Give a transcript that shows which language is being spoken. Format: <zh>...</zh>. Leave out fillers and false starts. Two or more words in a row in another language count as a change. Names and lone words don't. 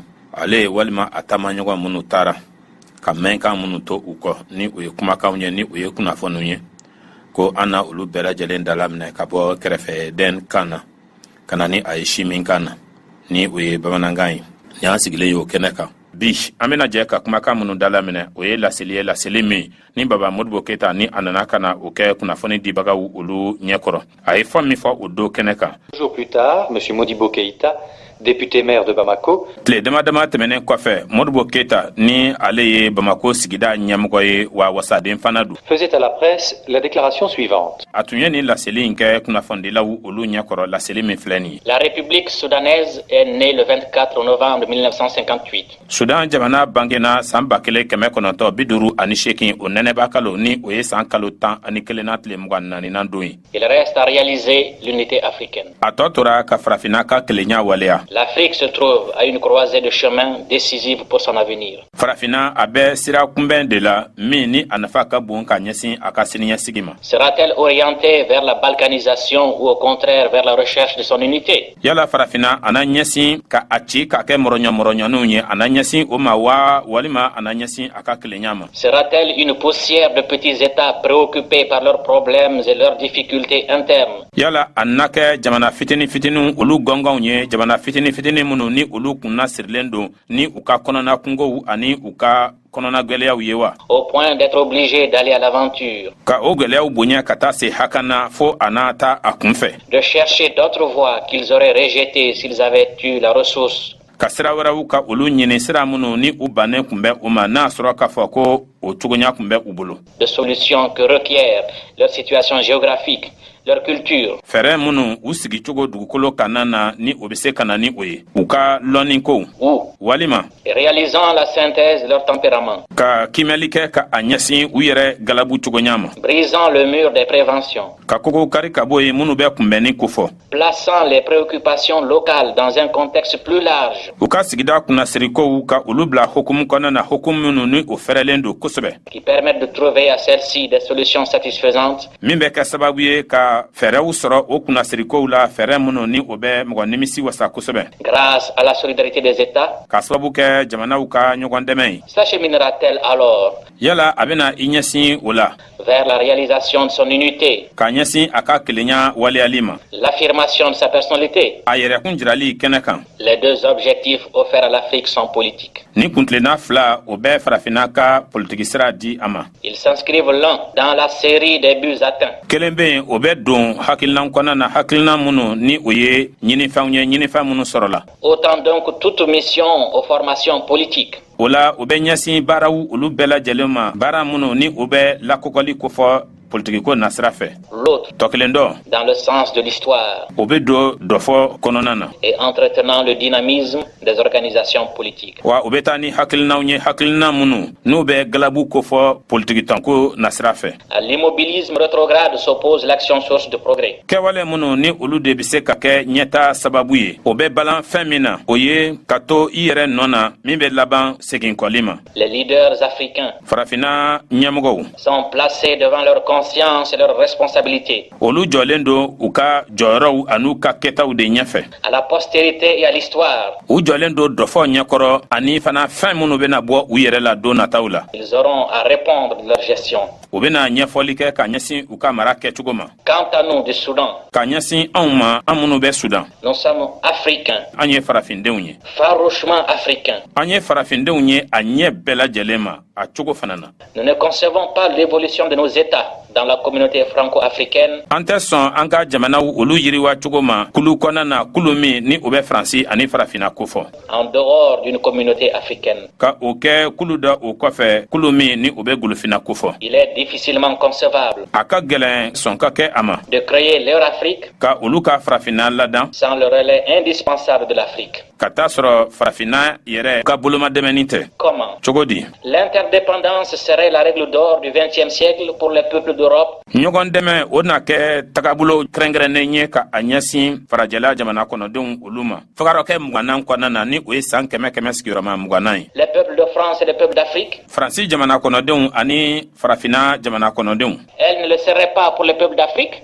<bm>Ale walima a taamaɲɔgɔn minnu taara ka mɛnkan minnu to u kɔ ni o ye kumakanw ye ni o ye kunnafoniw ye ko an na olu bɛɛ lajɛlen dala minɛ ka bɔ kɛrɛfɛ den kan na ka na ni a ye si min kan na ni o ye bamanankan ye. Ni an sigilen ye o kɛnɛ kan. Bi an bɛna jɛ ka kumakan minnu dala minɛ o ye laseli min ni Baba Modibo Keyita ni a nana ka na o kɛ kunnafoni dibagaw olu ɲɛkɔrɔ. A ye fɛn min fɔ o don kɛnɛ kan.</bm> <fr>Jours plus tard, M. Modibo Keyita, député maire de Bamako,</fr> <bm>tile dama tɛmɛnen kɔfɛ Modibo Keyita ni ale ye Bamako sigida ɲɛmɔgɔ ye wa wasaden fana don.</bm> <fr>faisait à la presse la déclaration suivante.</fr> <bm>A tun ye ni laseli in kɛ kunnafonidilaw olu ɲɛkɔrɔ. Laseli min filɛ nin ye.</bm> <fr>La République soudanaise est née le 24 novembre 1958.</fr> <bm>Sudan jamana bangena san 1958 o nɛnɛba kalo ni o ye san kalo 11 tile 24 don ye.</bm> <fr>Il reste à réaliser l'unité africaine.</fr> <bm>A tɔ tora ka farafina ka kelenya waleya.</bm> <fr>L'Afrique se trouve à une croisée de chemin décisive pour son avenir.</fr> <bm>Farafina a bɛ sira kunbɛn de la min ni a nafa ka bon ka ɲɛsin a ka siniɲɛsigi ma.</bm> <fr>Sera-t-elle orientée vers la balkanisation ou au contraire vers la recherche de son unité?</fr> <bm>Yala farafina ana ɲɛsin ka a ci ka kɛ mɔrɔɲɔmɔrɔɲɔninw ye ana ɲɛsin o ma wa walima ana ɲɛsin a ka kelenya ma.</bm> <fr>Sera-t-elle une poussière de petits États préoccupés par leurs problèmes et leurs difficultés internes?</fr> <bm>Yala a na kɛ jamana fitinin olu gɔngɔnw ye jamana fitinin minnu ni olu kunna sirilen don ni u ka kɔnɔna kungow ani u ka kɔnɔna gwɛlɛyaw ye wa.</bm> <fr>Au point d'être obligé d'aller à l'aventure.</fr> <bm>Ka o gwɛlɛyaw bonya ka taa se hakana fo a n'a ta a kunfɛ.</bm> <fr>De chercher d'autres voies qu'ils auraient rejetées s'ils avaient eu la ressource.</fr> <bm>Ka sira wɛrɛw ka olu ɲini sira minnu ni u bannen kun bɛ u ma n'a sɔrɔ k'a fɔ ko o cogoya kun bɛ u bolo.</bm> <fr>De solutions que requiert leur situation géographique, leur culture.</fr> <bm>Fɛrɛ minnu u sigi cogo dugukolo kana na ni o bɛ se ka na ni o ye. U ka lɔnni ko. Walima.</bm> <fr>Réalisant la synthèse de leur tempérament.</fr> <bm>Ka kimɛli kɛ ka a ɲɛsin u yɛrɛ galabu cogoya ma.</bm> <fr>Brisant le mur des préventions.</fr> <bm>Ka kogo kari ka bɔ yen minnu bɛ kunbɛnni kofɔ.</bm> <fr>Plaçant les préoccupations locales dans un contexte plus large.</fr> <bm>U ka sigida kunnasirikow ka olu bila hukumu kɔnɔna na hukumu minnu ni o fɛrɛlen don kosɛbɛ.</bm> <fr>Qui permettent de trouver à celle-ci des solutions satisfaisantes.</fr> <bm>Min bɛ kɛ sababu ye ka fɛrɛw sɔrɔ o kunnasirikow la fɛrɛ minnu ni o bɛ mɔgɔ nimisi wasa kosɛbɛ.</bm> <fr>Grâce à la solidarité des États.</fr> <bm>Ka sababu kɛ jamanaw ka ɲɔgɔn dɛmɛ ye.</bm> <fr>S'acheminera-t-elle alors?</fr> <bm>Yala a bɛna i ɲɛsin o la.</bm> <fr>Vers la réalisation de son unité.</fr> <bm>Ka ɲɛsin a ka kelenya waleyali ma.</bm> <fr>L'affirmation de sa personnalité.</fr> <bm>A yɛrɛkun jirali kɛnɛ kan.</bm> <fr>Les deux objectifs offerts à l'Afrique sont politiques.</fr> <bm>Ni kuntilenna fila o bɛ farafina ka politiki sira di a ma.</bm> <fr>Ils s'inscrivent l'un dans la série des buts atteints.</fr> <bm>Kelen bɛ yen o bɛ don hakilinan kɔnɔna na hakilina minnu ni o ye ɲinifɛnw ye ɲinifɛn minnu sɔrɔla.</bm> <fr>Autant donc toute mission aux formations politiques.</fr> <bm>O la o bɛ ɲɛsin baaraw olu bɛɛ lajɛlen ma baara minnu ni o bɛ lakɔkɔli kofɔ politiki ko nasira fɛ.</bm> <fr>L'autre,</fr> <bm>tɔ kelen dɔ.</bm> <fr>dans le sens de l'histoire.</fr> <bm>O bɛ don dɔ fɔ kɔnɔna na.</bm> <fr>Et entretenant le dynamisme des organisations politiques.</fr> <bm>Wa o bɛ taa ni hakilinaw ye hakilina minnu n'u bɛ galabu kofɔ politiki tɔnko nasira fɛ.</bm> <fr>À l'immobilisme rétrograde s'oppose l'action source de progrès.</fr> <bm>Kɛwale minnu ni olu de bɛ se ka kɛ ɲɛta sababu ye o bɛ balan fɛn min na o ye ka to i yɛrɛ nɔ na min bɛ laban segin kɔli ma.</bm> <fr>Les leaders africains.</fr> <bm>Farafina ɲɛmɔgɔw.</bm> <fr>Sont placés devant leur conscience et leurs responsabilités.</fr> <bm>Olu jɔlen don u ka jɔyɔrɔw an'u ka kɛtaw de ɲɛfɛ.</bm> <fr>À la postérité et à l'histoire.</fr> <bm>U jɔlen don dɔfɔ ɲɛkɔrɔ ani fana fɛn minnu bɛna bɔ u yɛrɛ la don nataw la.</bm> <fr>Ils auront à répondre de leur gestion.</fr> <bm>U bɛna ɲɛfɔli kɛ ka ɲɛsin u ka mara kɛcogo ma.</bm> <fr>Quant à nous du Soudan.</fr> <bm>Ka ɲɛsin anw ma an minnu bɛ Sudan.</bm> <fr>Nous sommes africains.</fr> <bm>An ye farafindenw ye.</bm> <fr>Farouchement africains.</fr> <bm>An ye farafindenw ye a ɲɛ bɛɛ lajɛlen ma a cogo fana na.</bm> <fr>Nous ne concevons pas l'évolution de nos États dans la communauté franco-africaine.</fr> <bm>An tɛ sɔn an ka jamanaw olu yiriwa cogo ma kulu kɔnɔna na kulu min ni o bɛ Faransi ani farafina ko fɔ.</bm> <fr>En dehors d'une communauté africaine.</fr> <bm>Ka o kɛ kulu da o kɔfɛ kulu min ni o bɛ golofina ko fɔ.</bm> <fr>Il est difficilement concevable.</fr> <bm>A ka gɛlɛn sɔn ka kɛ a ma.</bm> <fr>De créer leur Afrique.</fr> <bm>Ka olu ka farafina ladan.</bm> <fr>Sans le relais indispensable de l'Afrique.</fr> <bm>ka taa sɔrɔ farafina yɛrɛ ka bolomadɛmɛni tɛ.</bm> <fr>Comment?</fr> <bm>Cogo di?</bm> <fr>L'interdépendance serait la règle d'or du XXe siècle pour les peuples d'Europe.</fr> <bm>ɲɔgɔn dɛmɛ o na kɛ tagabolo kɛrɛnkɛrɛnnen ye ka a ɲɛsin farajɛla jamana kɔnɔdenw olu ma. Fagarɔkɛ 20 kɔnɔna na ni o ye san 100 sigiyɔrɔma 20 ye.</bm> <fr>Les peuples de France et les peuples d'Afrique.</fr> <bm>Faransi jamana kɔnɔdenw ani farafina jamana kɔnɔdenw.</bm> <fr>Elle ne le serait pas pour les peuples d'Afrique.</fr>